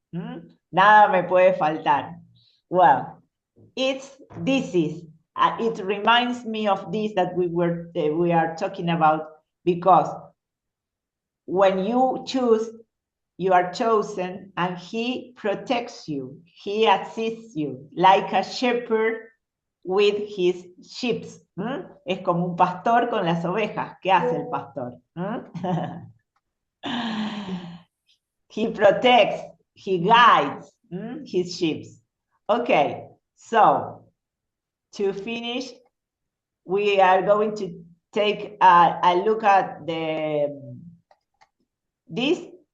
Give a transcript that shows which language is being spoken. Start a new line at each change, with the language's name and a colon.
Spanish: Nada me puede faltar.
English: Well, it reminds me of this that we are talking about, because when you choose, you are chosen, and he protects you, he assists you, like a shepherd with his sheep.
Spanish: Es como un pastor con las ovejas. ¿Qué hace el pastor?
English: He protects, he guides his sheep. Okay, so to finish, we are going to take a look at this.